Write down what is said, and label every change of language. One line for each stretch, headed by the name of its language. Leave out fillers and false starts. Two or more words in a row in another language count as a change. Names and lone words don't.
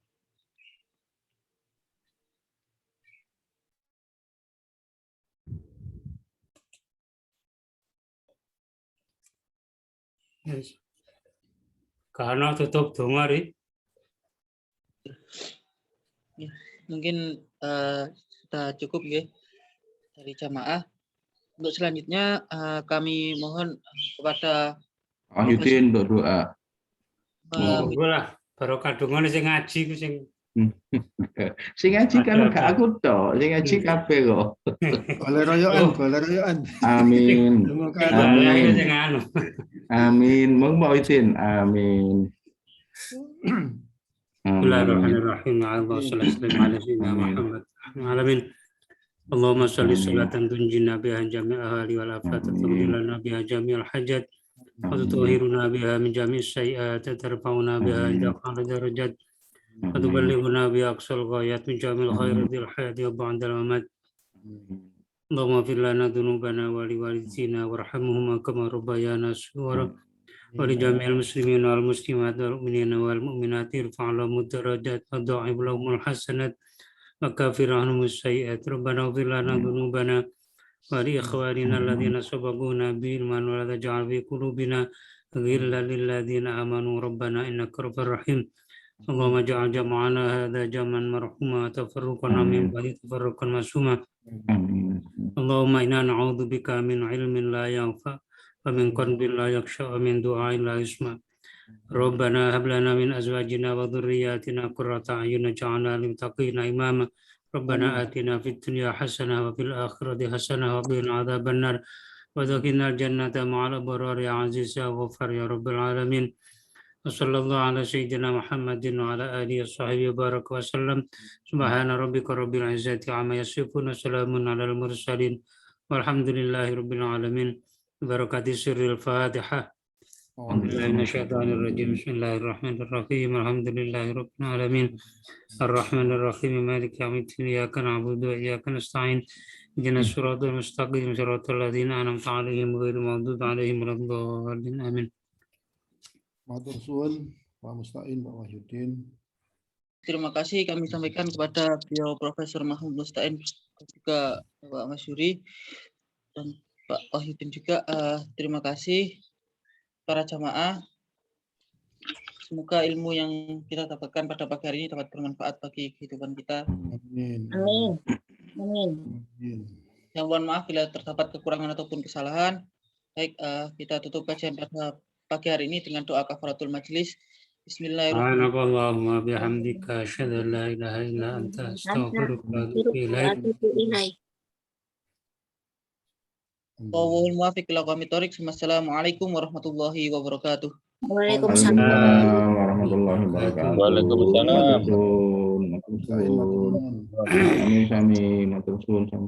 Javanese: Karena tutup donga ri.
Indonesian: Ya, mungkin sudah cukup ya dari jamaah. Untuk selanjutnya kami mohon kepada Yudin untuk doa.
Javanese: Lah, barokah donga sing ngaji ku sing Sing ngaji kan gak aku tok, sing ngaji kabeh kok. Golek royokan. Amin. Amin. Sing anu. Amin. Mong mau izin. Amin.
Arabic: بسم الله الرحمن الرحيم. اللهم صل على سيدنا محمد. Alamin. اللهم صل صلاة تنجينا بها من جميع الأهوال والآفات وتقضي لنا بها جميع الحاجات وتطهرنا بها من جميع السيئات وترفعنا بها أعلى الدرجات وتبلغنا بها أقصى الغايات من جميع الخيرات في الحياة وبعد الممات. اللهم اغفر لنا ذنوبنا ولوالدينا وارحمهما كما ربيانا صغارا ولجميع المسلمين والمسلمات والمؤمنين والمؤمنات ارفع لهم الدرجات وضاعف لهم الحسنات وكفر عنهم السيئات. ربنا اغفر لنا ذنوبنا ولإخواننا الذين سبقونا بالإيمان ولا تجعل في قلوبنا غلا للذين آمنوا ربنا إنك رؤوف رحيم. اللهم اجعل جمعنا هذا جمعا مرحوما وتفرقنا من بعده تفرقا معصوما. اللهم إنا نعوذ بك من علم لا ينفع ومن قلب لا يخشع ومن دعاء لا يسمع. ربنا هب لنا من أزواجنا وذرياتنا قرة أعين واجعلنا للمتقين إماما. ربنا آتنا في الدنيا حسنة وفي الآخرة حسنة وقنا عذاب النار وأدخلنا الجنة مع الأبرار يا عزيز يا غفار يا رب العالمين. وصلى الله على سيدنا محمد وعلى آله وصحبه وبارك وسلم. سبحان ربك رب العزة عما يصفون وسلام على المرسلين والحمد لله رب العالمين. بركة سر الفاتحة. بسم الله الرحمن الرحيم. الحمد لله رب العالمين. الرحمن الرحيم. مالك يوم الدين. إياك نعبد وإياك نستعين. اهدنا الصراط المستقيم. صراط الذين أنعمت عليهم غير المغضوب عليهم ولا الضالين. Amin.
Javanese: Matur suwun Pak Mustain, Pak Wahyudin.
Indonesian: Terima kasih kami sampaikan kepada beliau Profesor Mahmud Mustain, juga Pak Masyuri dan Pak Wahyudin juga. Terima kasih para jamaah. Semoga ilmu yang kita dapatkan pada pagi hari ini dapat bermanfaat bagi kehidupan kita. Amin. Yang mohon maaf bila terdapat kekurangan ataupun kesalahan. Baik, kita tutup kajian pada pagi hari ini dengan doa
Arabic: كفارة المجلس. بسم الله الرحمن الرحيم. اللهم بحمدك أشهد أن لا إله إلا أنت أستغفرك وأتوب إليك. والله الموفق إلى أقوم الطريق. السلام عليكم ورحمة الله وبركاته. وعليكم السلام. ورحمة الله وبركاته. وعليكم السلام.
Javanese: Matur suwun. Matur suwun. Amin.